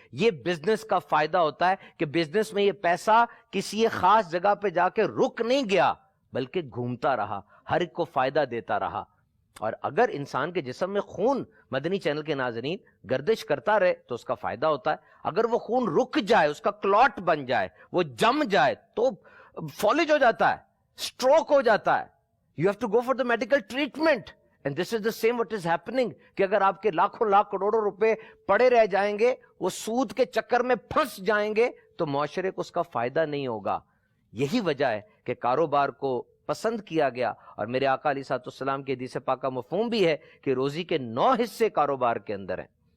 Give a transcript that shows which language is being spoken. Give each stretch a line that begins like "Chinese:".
Urdu: یہ بزنس کا فائدہ ہوتا ہے کہ بزنس میں یہ پیسہ کسی ایک خاص جگہ پہ جا کے رک نہیں گیا بلکہ گھومتا رہا, ہر ایک کو فائدہ دیتا رہا. اور اگر انسان کے جسم میں خون, مدنی چینل کے ناظرین, گردش کرتا رہے تو اس کا فائدہ ہوتا ہے. اگر وہ خون رک جائے, اس کا کلوٹ بن جائے, وہ جم جائے تو فالج ہو جاتا ہے, سٹروک ہو جاتا ہے.
English: You have to go for the medical treatment. And this is the same what is happening
Urdu: کہ اگر آپ کے لاکھوں لاکھ کروڑوں روپے پڑے رہ جائیں گے, وہ سود کے چکر میں پھنس جائیں گے تو معاشرے کو اس کا فائدہ نہیں ہوگا. یہی وجہ ہے کہ کاروبار کو پسند کیا گیا. اور میرے آقا علیہ الصلوۃ والسلام کے حدیث پاکہ مفہوم بھی ہے کہ روزی کے 9 حصے کاروبار کے اندر ہیں.